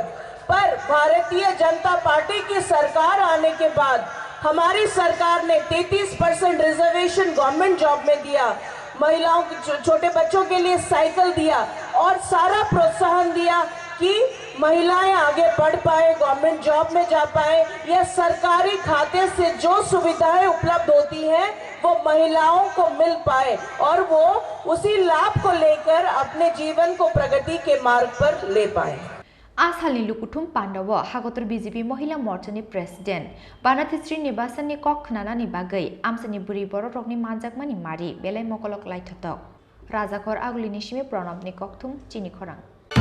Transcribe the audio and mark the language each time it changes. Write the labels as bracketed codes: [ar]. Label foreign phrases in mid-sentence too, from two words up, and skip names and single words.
[hi] पर भारतीय जनता पार्टी की सरकार आने के बाद हमारी सरकार ने 33% रिजर्वेशन [en] government job [hi] में दिया, महिलाओं छोटे बच्चों के लिए साइकिल दिया और सारा प्रोत्साहन दिया कि महिलाएं आगे बढ़ पाए, [en] government job [hi] में जा पाए या सरकारी खाते से जो सुविधाएं उपलब्ध होती हैं वो महिलाओं को मिल पाए और वो उसी लाभ को लेकर अपने जीवन को प्रगति के मार्ग पर ले पाए। [trp] Asali Lukuthum Panda Hakotor BJP Mahila Morchani President Vanathi Srinivasan ni kok khnanani bagai amsani buri bororokni manjakmani mari belai mokolok laithatok Rajakor agulini simi pranab ni kokthum Chini Khorang